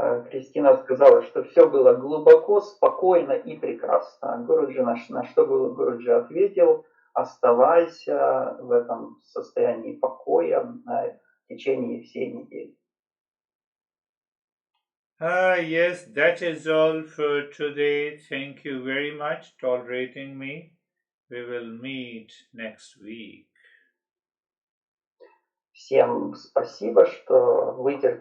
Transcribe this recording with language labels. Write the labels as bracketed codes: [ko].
[ru] Кристина сказала, что все было глубоко, спокойно и прекрасно. Гуруджи, на что Гуруджи ответил: оставайся в этом состоянии покоя в течение всей недели. [en] Yes, that is all for today. Thank you very much tolerating me. We will meet next week. [ru] Всем спасибо, что вытерпели